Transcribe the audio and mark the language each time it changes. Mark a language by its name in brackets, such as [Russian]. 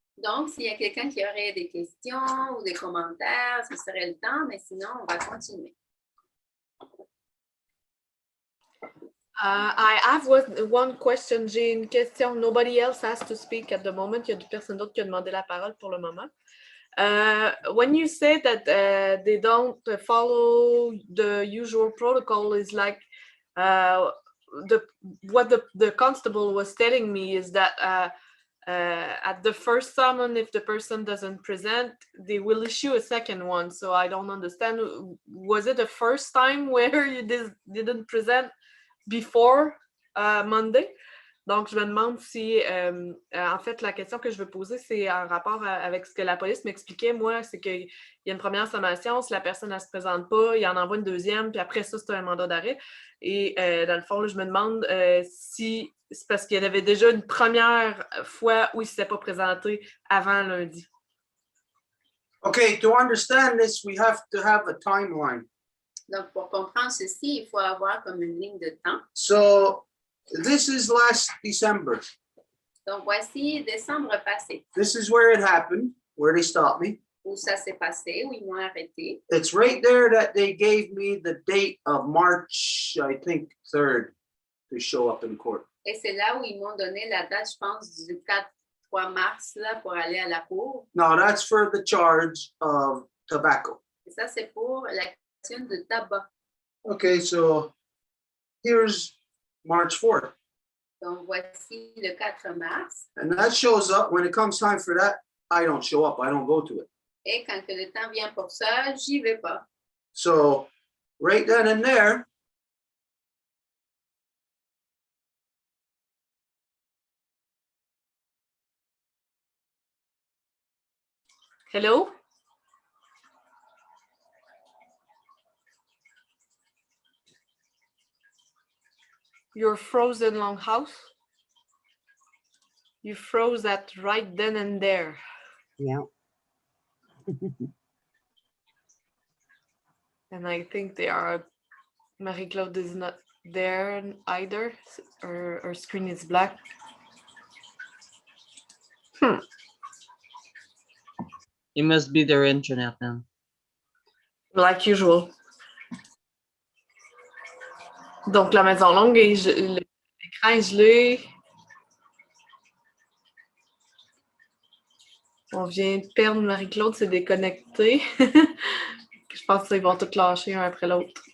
[French] Donc, s'il y a quelqu'un qui aurait des questions ou des commentaires, ce serait le temps, mais sinon, on va continuer. [English] I have one question. [French] J'ai une question. [English] Nobody else has to speak at the moment. [French] Il y a personne d'autre qui a demandé la parole pour le moment. [English] When you say that they don't follow the usual protocol, is like what the constable was telling me is that at the first summon, if the person doesn't present, they will issue a second one. So I don't understand. Was it the first time where you didn't present before Monday? [French] Donc, je me demande si, en fait, la question que je veux poser, c'est en rapport avec ce que la police m'expliquait, moi, c'est qu'il y a une première sommation, si la personne ne se présente pas, il en envoie une deuxième, puis après ça, c'est un mandat d'arrêt. Et dans le fond, là, je me demande si c'est parce qu'il y avait déjà une première fois où il ne s'était pas présenté avant lundi. [English] Okay, to understand this, we have to have a timeline. [French] Donc, pour comprendre ceci, il faut avoir comme une ligne de temps. [English] So this is last December. [French] Donc, voici décembre passé, [English] This is where it happened, where they stopped me. [French] où ça s'est passé, où ils m'ont arrêté. [English] It's right there that they gave me the date of March, I think, 3rd to show up in court. [French] Et c'est là où ils m'ont donné la date, je pense, du 3 mars là, pour aller à la cour. [English] Now that's for the charge of tobacco. [French] Et ça, c'est pour l'accusation de tabac. [English] Okay, so here's March 4th. [French] Donc, voici le 4 mars. [English] And that shows up when it comes time for that. I don't show up. I don't go to it. [French] Et quand que le temps vient pour ça, j'y vais pas. [English] So right then and there, Hello? You're frozen, Longhouse. You froze that right then and there. Yeah. And I think they are, Marie-Claude is not there either. Her screen is black. It must be their internet then. Like usual. [French] Donc, la maison longue, l'écran est gelé. On vient de perdre Marie-Claude, c'est déconnecté. Je pense qu'ils vont tous lâcher un après l'autre.